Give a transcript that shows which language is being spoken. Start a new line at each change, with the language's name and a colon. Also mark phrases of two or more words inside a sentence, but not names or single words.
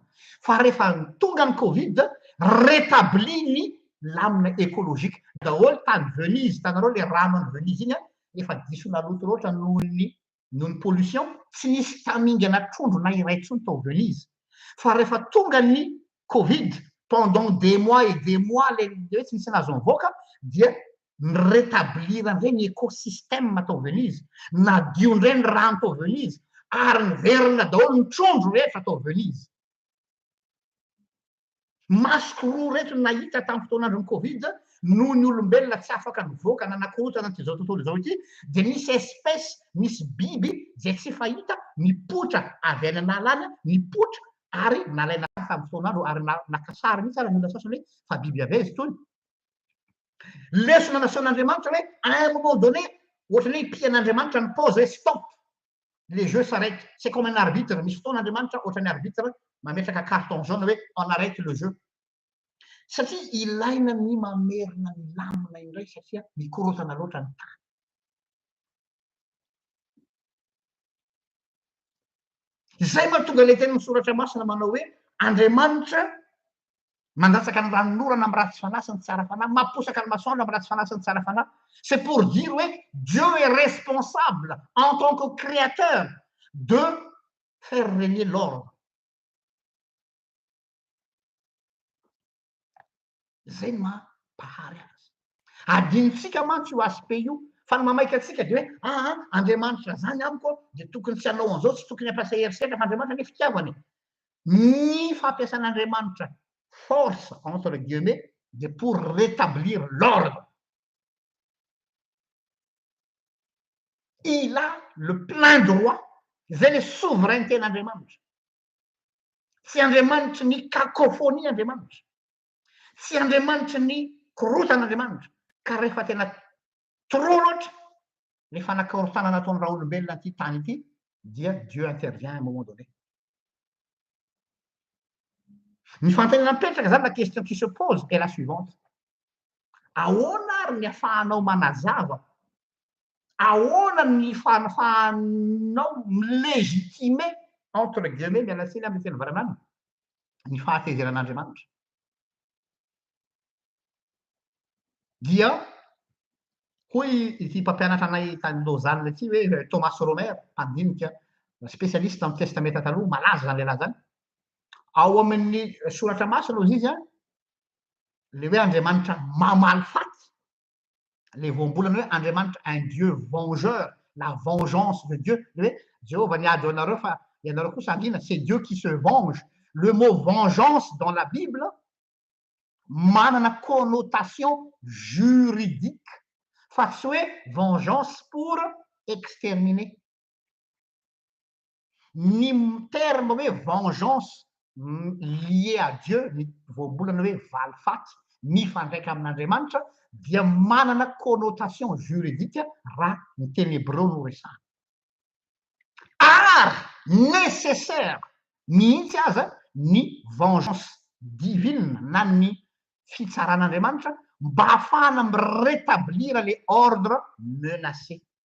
Malagasy: Fa rehefa tonga ny Covid, rétabli ny lamina écologique. Daholo tany Venise, tanareo le rano any Venise iny efa diso naloto loatra noho ny pollution, tsy nisy tamingana trondro na iray tsony tao Venise. Fa rehefa tonga ny Covid,
French: pendant des mois et des mois,
Malagasy: le hoe tsy nisy nazo mivoaka, dia rétablir am'izay ny écosystème tao Venise, nadio ndray ny rano tao Venise, ary niverina daholo ny trondro rehetra tao Venise. Masoko roa reto nahita tamin'ny fotoanandro ny Covid, noho ny olombelona tsy afaka mivoaka nanakorotana ty zao tontolo zao ity, dia misy espèce, misy biby zay tsy fahita, mipotra avy any analana, mipotra ary nalaina tamin'ny fotoanandro ary nakasary mihitsy ary olona sasany hoe fa biby avy aizy tony. Lesona nasehoan'andriamanitra hoe
French: à un moment donné,
Malagasy: ohatra hoe pian'andriamanitra ny pause hoe stop,
French: les jeux s'arrêtent.
Malagasy: C'est comme un arbitre, misy fotoana andriamanitra ohatra ny arbitre mametraka
French: carton jaune
Malagasy: hoe
French: on arrête le jeu.
Malagasy: Satria ilaina ny mamerina ny lamina indray satria mikorotana loatra ny tany. Zay mahatonga le teny misoratra masina manao hoe andriamanitra mandatsaka ny ranon'orana amin'ny ratsy fanasiny tsara fanahy, mamposaka ny masoandro amin'ny ratsy fanasiny tsara fanahy. C'est pour dire hoe Dieu est responsable en tant que créateur de faire régner l'ordre. Zay ny mampahary azy. Adinotsika mantsy io aspect io, fa ny mamaika atsika dia hoe andriamanitra zany amiko dia tokony tsy hanao an'izao, tsy tokony hampiasa herisetra fa andriamanitra ny fitiavany. Ny fampiasan'andriamanitra
French: force entre guillemets de pour rétablir l'ordre. Il a le plein droit,
Malagasy: zay
French: le souveraineté
Malagasy: n'andriamanitra. Tsy andriamanitra ny cacophonie andriamanitra. Tsy andriamanitra ny korotan'andriamanitra. Ka rehefa tena trop loatra ny fanakorotana nataony raha olombelona ty tany ity, dia
French: Dieu intervient à un moment donné.
Malagasy: Ny fanontaniana mipetraka zany
French: la question qui se pose est la suivante.
Malagasy: Ahoana ary ny ahafahanao manazava? Ahoana ny fahafahanao
French: milégitimer entre guillemets
Malagasy: miala tsiny amin'ny teny varanany ny fahatezeran'andriamanitra? Dia hoy ity mpampianatra anay tany Lausanne ity hoe Thomas Romer, mpandinika spécialiste amin'ny testamenta taloha, malaza zany lehilahy zany. Ao amin'ny soratra masina ozy izy le hoe andriamanitra mamaly faty, le voambolana hoe andriamanitra
French: un Dieu vengeur, la vengeance de Dieu.
Malagasy: Le hoe Jéhovah niady ho anareo fa ianareo kosa andrina,
French: c'est Dieu qui se venge. Le mot vengeance dans la Bible manana connotation juridique,
Malagasy: fa tsy hoe
French: vengeance pour exterminer. Ny terme hoe vengeance lié à Dieu,
Malagasy: ny voambolana hoe valy faty, mifandraika amin'andriamanitra, dia manana
French: connotation juridique
Malagasy: raha ny teny hébreu no resahana. ary nécessaire mihitsy aza ny
French: vengeance divine
Malagasy: na ny fitsaran'andriamanitra mba hahafahana
French: mirétablir le ordre menacé.